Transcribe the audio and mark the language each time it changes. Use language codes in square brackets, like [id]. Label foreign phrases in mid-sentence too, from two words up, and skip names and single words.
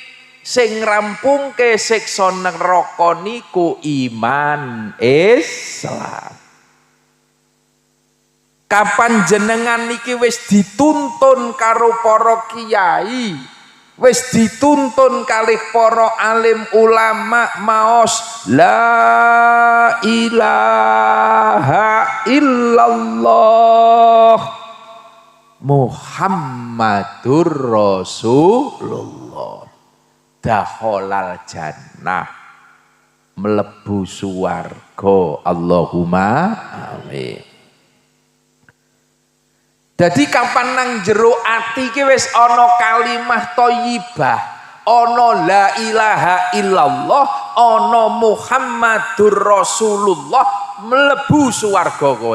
[jv] Sing rampungke siksa neraka niku iman Islam. Kapan jenengan niki wis dituntun karo para kiai, wis dituntun kalih para alim ulama maos [ar] لا إله إلا الله محمد رسول الله دخل الجنة, [jv] mlebu swarga. [ar] اللهم آمين. [jv] Jadi kapan nang jero ati ki wis ana [ar] كلمة طيبة, [jv] ana [ar] لا إله إلا الله, [jv] ana [ar] محمد رسول الله, [jv] mlebu swarga kowe.